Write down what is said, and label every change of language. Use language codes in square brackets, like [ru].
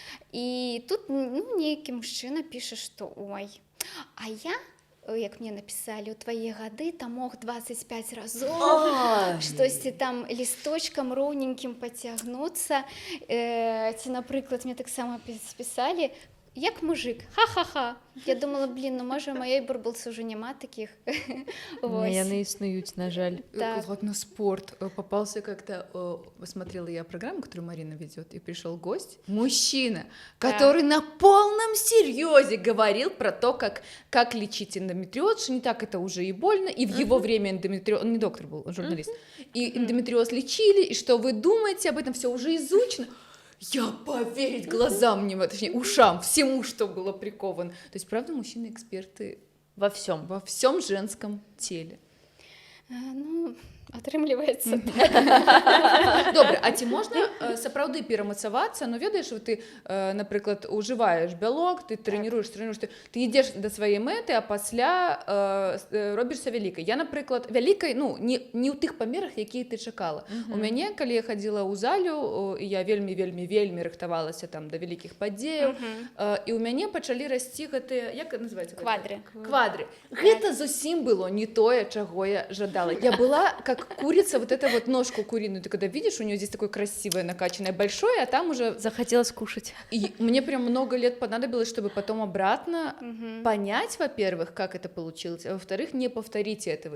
[be] І тут, ну, нейкі мужчына піша, што ой, а я, як мне напісалі, у твае гады там мог 25 разоў штосьці там лісточкам роўненькім пацягнуцца. Ці, напрыклад, мне таксама спісалі: як мужик, ха-ха-ха. Я думала, блин, ну можа, маёй бурбалцы ўжо няма такіх. Яны існуюць, на жаль. [ru] Вот на спорт попался как-то, смотрела я программу, которую Марина ведет, и пришел гость, мужчина, который на полном серьезе говорил про то, как лечить эндометриоз, что не так это уже и больно, и в его время эндометриоз, он не доктор был, он журналист, и эндометриоз лечили, и что вы думаете об этом, все уже изучено. Я поверить глазам, точнее, ушам, всему, что было приковано. То есть, правда, мужчины-эксперты во всем женском теле. [be] Ну, атрымліваецца. Добра, а ці можна сапраўды перамацавацца? Ну, ведаеш, ты, напрыклад, ужываеш бялок, ты трэніруеш, ты ідзеш да сваёй мэты, а пасля робішся вялікай. Я, напрыклад, вялікай, ну, не ў тых памерах, якія ты чакала. У мяне, калі я хадзіла ў залю, я вельмі рыхтавалася там да вялікіх падзеяў, і ў мяне пачалі расці гэтыя, як называецца? Квадры. Гэта зусім было не тое, чаго я жадала. [ru] Я была как курица, вот эта вот ножку куриную, ты когда видишь, у нее здесь такое красивое, накачанное, большое, а там уже... Захотелось кушать. И мне прям много лет понадобилось, чтобы потом обратно понять, во-первых, как это получилось, а во-вторых, не повторить этого.